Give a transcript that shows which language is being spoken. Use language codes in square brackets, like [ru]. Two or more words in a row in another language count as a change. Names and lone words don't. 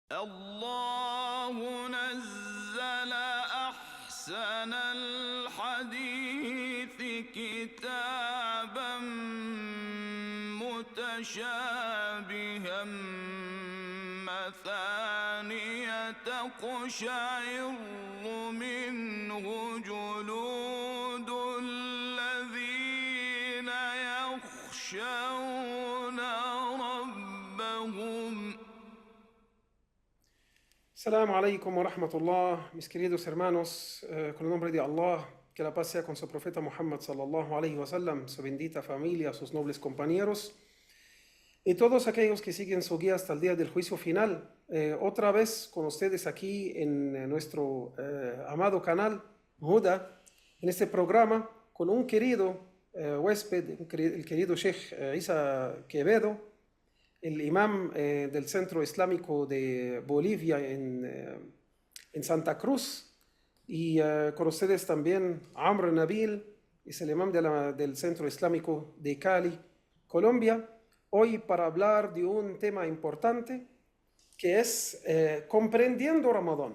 [ar] الله نزل أحسن الحديث كتابا متشابها مثانية تقشعر منه جلود الذين يخشون ربهم. السلام عليكم ورحمة الله, [es] mis queridos hermanos, con el nombre de Allah, que la paz sea con su profeta Muhammad [ar] صلى الله عليه وسلم, [es] su bendita familia, sus nobles compañeros y todos aquellos que siguen su guía hasta el día del juicio final. Otra vez con ustedes aquí en nuestro amado canal Huda, en este programa con un querido huésped, el querido Sheikh Isa Quevedo, el imam del Centro Islámico de Bolivia en Santa Cruz, y con ustedes también Amr Nabil, es el imam del Centro Islámico de Cali, Colombia, hoy para hablar de un tema importante que es comprendiendo Ramadán.